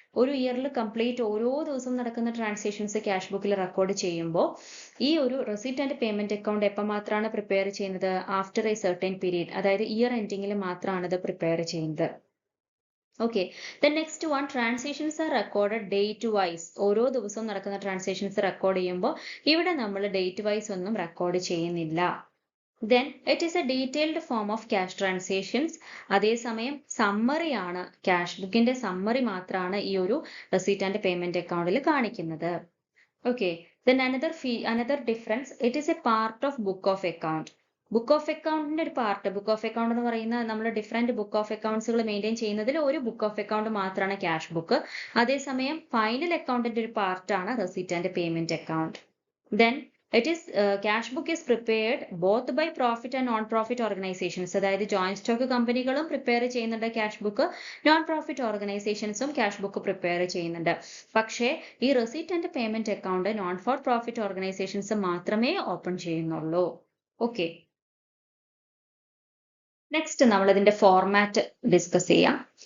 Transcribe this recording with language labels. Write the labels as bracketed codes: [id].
[ml] ഒരു ഇയറിൽ കംപ്ലീറ്റ് ഓരോ ദിവസവും നടക്കുന്ന ട്രാൻസാക്ഷൻസ് ക്യാഷ് ബുക്കിൽ റെക്കോർഡ് ചെയ്യുമ്പോൾ ഈ ഒരു റെസിപ്റ്റ് ആൻഡ് പേയ്മെന്റ് അക്കൗണ്ട് എപ്പോൾ മാത്രമാണ് പ്രിപ്പയർ ചെയ്യുന്നത്? [en] after a certain period, [ml] അതായത് ഇയർ എൻഡിങ്ങിൽ മാത്രമാണ് ഇത് പ്രിപ്പയർ ചെയ്യുന്നത്. [en] Okay, the next one, transactions are recorded date wise. [ml] ഓരോ ദിവസവും നടക്കുന്ന ട്രാൻസാക്ഷൻസ് റെക്കോർഡ് ചെയ്യുമ്പോൾ ഇവിടെ നമ്മൾ ഡേറ്റ് വൈസ് ഒന്നും റെക്കോർഡ് ചെയ്യുന്നില്ല. [en] Then it is a detailed form of cash transactions. [ml] അതേസമയം സമ്മറി ആണ്, ക്യാഷ് ബുക്കിന്റെ സമ്മറി മാത്രമാണ് ഈ ഒരു റെസിപ്റ്റ് ആൻഡ് പേയ്മെന്റ് അക്കൗണ്ടിൽ കാണിക്കുന്നത്. [en] Okay, then another difference, it is a part of book of account. [ml] Book of അക്കൗണ്ടിന്റെ ഒരു പാർട്ട്, ബുക്ക് ഓഫ് അക്കൗണ്ട് എന്ന് പറയുന്ന നമ്മൾ ഡിഫറെന്റ് ബുക്ക് ഓഫ് അക്കൗണ്ട്സുകൾ മെയിൻറ്റെയിൻ ചെയ്യുന്നതിൽ ഒരു ബുക്ക് ഓഫ് അക്കൗണ്ട് മാത്രമാണ് ക്യാഷ് ബുക്ക്. അതേസമയം ഫൈനൽ അക്കൗണ്ടിന്റെ ഒരു പാർട്ടാണ് receipt and payment account. [en] Then cash book is prepared both by profit and non-profit organizations. [ml] അതായത് ജോയിന്റ് സ്റ്റോക്ക് കമ്പനികളും പ്രിപ്പയർ ചെയ്യുന്നുണ്ട് cash book, non profit ഓർഗനൈസേഷൻസും cash book prepare ചെയ്യുന്നുണ്ട്. പക്ഷേ ഈ receipt and payment account known for profit organisations മാത്രമേ open ചെയ്യുന്നുള്ളൂ. Okay, next നമ്മൾ ഇതിന്റെ ഫോർമാറ്റ് ഡിസ്കസ് ചെയ്യാം.